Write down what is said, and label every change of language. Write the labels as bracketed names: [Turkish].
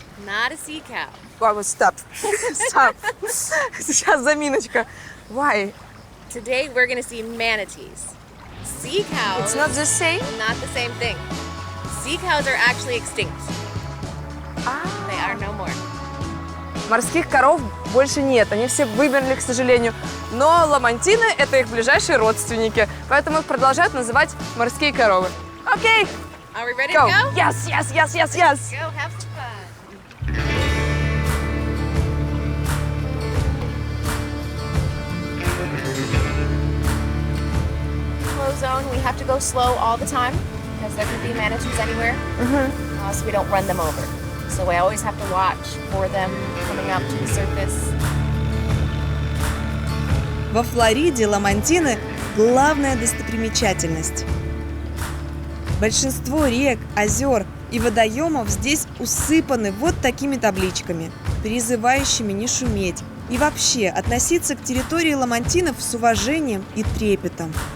[English] not a sea cow. Why was stop? Stop. [Russian] Сейчас заминочка. [English] Why? Today we're going to see manatees. Sea cows. It's not the same? Not the same thing. Sea cows are actually extinct. They are no more. [Russian] Морских коров больше нет, они все вымерли, к сожалению. Но ламантины – это их ближайшие родственники, поэтому их продолжают называть морские коровы. Окей, [English] Are we ready go. to go? Yes, yes, yes, yes, yes. Go have some fun. Slow zone. We have to go slow all the time because there could be manatees anywhere. So we don't run them over. So we always have to watch for them coming up to the surface. [Russian] Во Флориде ламантины – главная достопримечательность. Большинство рек, озер и водоемов здесь усыпаны вот такими табличками, призывающими не шуметь и вообще относиться к территории ламантинов с уважением и трепетом.